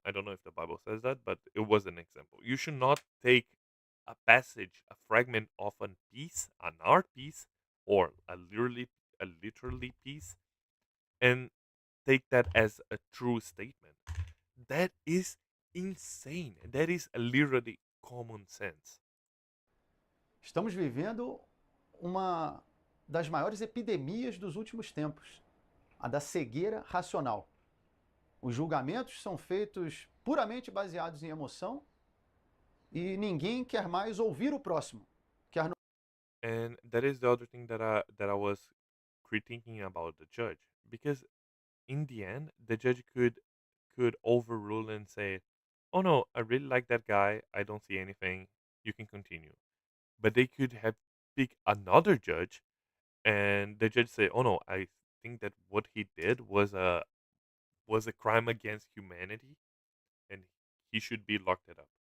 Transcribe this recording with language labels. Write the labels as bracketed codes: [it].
[en] I don't know if the Bible says that, but it was an example. You should not take a passage, a fragment of a piece, an art piece, or a literally piece, and take that as a true statement. That is insane. That is literally common sense. [pt] Estamos vivendo uma das maiores epidemias dos últimos tempos, a da cegueira racional. Os julgamentos são feitos puramente baseados em emoção e ninguém quer mais ouvir o próximo. Quer [en] And that is the other thing that I was critiquing about the judge, because in the end the judge could overrule and say, "Oh no, I really like that guy. I don't see anything. You can continue." But they could have picked another judge, and the judge say, "Oh no, I think that what he did was a crime against humanity, and he should be locked it up."